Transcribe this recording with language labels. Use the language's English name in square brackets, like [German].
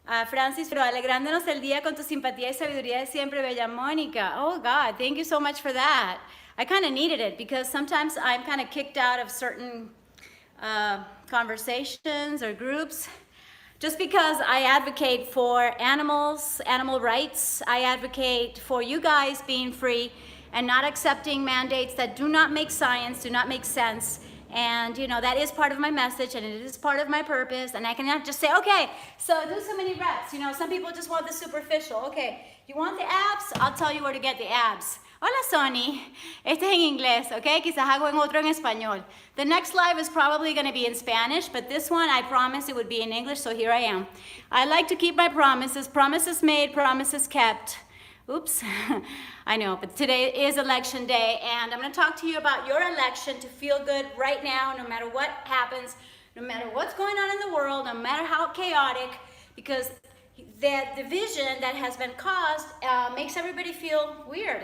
[Spanish] Francis, pero alegrándonos el día con tu simpatía y sabiduría de siempre, bella Mónica. [English] Oh God, thank you so much for that. I kind of needed it because sometimes I'm kind of kicked out of certain conversations or groups just because I advocate for animals, animal rights. I advocate for you guys being free and not accepting mandates that do not make science, do not make sense. And, you know, that is part of my message, and it is part of my purpose. And I cannot just say, okay, so do so many reps. You know, some people just want the superficial. Okay, you want the abs? I'll tell you where to get the abs. [Spanish] Hola Sony, este es en inglés, ¿ok? Quizás hago en otro en español. [English] The next live is probably going to be in Spanish, but this one I promised it would be in English, so here I am. I like to keep my promises. Promises made, promises kept. Oops, I know, but today is election day, and I'm going to talk to you about your election to feel good right now, no matter what happens, no matter what's going on in the world, no matter how chaotic, because that division that has been caused makes everybody feel weird.